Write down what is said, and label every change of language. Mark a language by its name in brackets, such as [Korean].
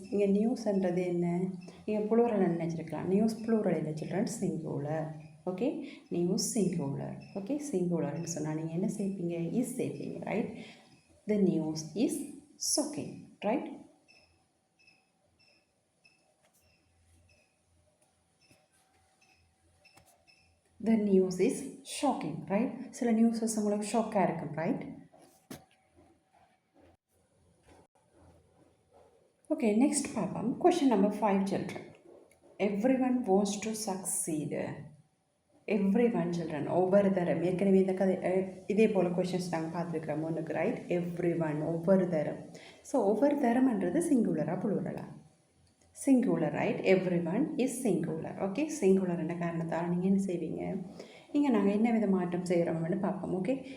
[Tamil] இங்கே நியூஸ்ன்றது என்ன நீங்கள் ப்ளூரல் நினச்சிருக்கலாம். நியூஸ் ப்ளூரல் இல்லை children singular okay. News singular okay. சிங்குலர்னு சொன்னால் நீங்கள் என்ன சேர்ப்பீங்க is சேர்ப்பீங்க right. [English] The news is shocking right. The news is shocking right. [Tamil] சில நியூஸஸ் உங்களுக்கு ஷாக்காக இருக்கும் ரைட். ஓகே நெக்ஸ்ட் பார்ப்போம். Question number 5 children. [English] Everyone wants to succeed. [Tamil] Every one children ஒவ்வொரு தரம் ஏற்கனவே இந்த கதை இதே போல் கொஷின்ஸ் நாங்கள் பார்த்துருக்குறோம் ஒன்றுக்கு ரைட். எவ்ரி ஒன் ஒவ்வொரு தரம். ஸோ ஒவ்வொரு தரம்ன்றது சிங்குலராக ப்ளூரலா singular right. [English] every one is singular [Tamil] okay. Singular என்ற காரணத்தால் நீங்கள் என்ன செய்வீங்க இங்கே நாங்கள் என்ன வித மாற்றம் செய்கிறோம்னு பார்ப்போம் ஓகே.